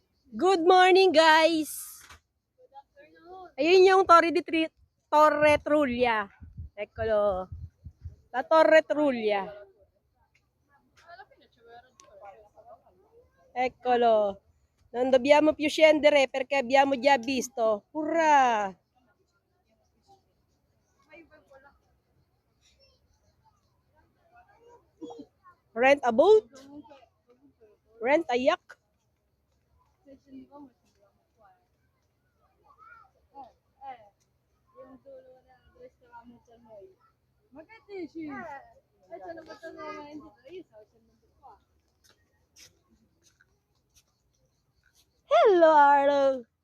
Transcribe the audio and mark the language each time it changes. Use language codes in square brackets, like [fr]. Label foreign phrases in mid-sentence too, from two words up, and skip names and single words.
[en] Good morning, [tl] guys! Ayun yung Torre Trullia. [it] Eccolo. La Torre Trullia. Eccolo. Non dobbiamo più scendere perché abbiamo già visto. [en] Hurra! Rent a boat? Rent a yacht? [it] Ma che dici? Ci hanno portato veramente io stavo scendendo qua. [en] Hello, Arlo!